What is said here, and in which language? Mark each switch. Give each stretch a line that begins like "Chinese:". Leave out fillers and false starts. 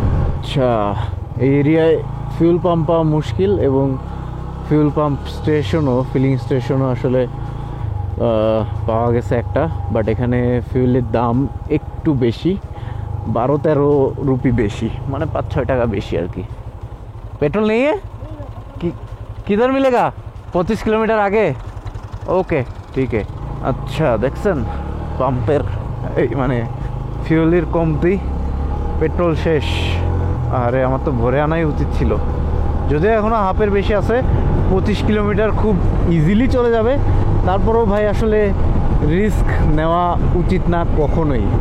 Bangla: আচ্ছা, এই এরিয়ায় ফিউল পাম্প পাওয়া মুশকিল, এবং ফিউল পাম্প স্টেশনও, ফিলিং স্টেশনও আসলে পাওয়া গেছে একটা, বাট এখানে ফিউলের দাম একটু বেশি, 12-13 রুপি বেশি, মানে 5-6 টাকা বেশি আর কি।
Hindi: पेट्रोल नहीं है किधर मिलेगा? 25 किलोमीटर आगे। ओके ठीक है।
Bangla: আচ্ছা, দেখছেন পাম্পের এই মানে ফিউলের কমতি, পেট্রোল শেষ। আরে আমার তো ভরে আনাই উচিত ছিল, যদিও এখনও হাফের বেশি আছে। 25 কিলোমিটার খুব ইজিলি চলে যাবে। তারপরেও ভাই আসলে রিস্ক নেওয়া উচিত না কখনোই।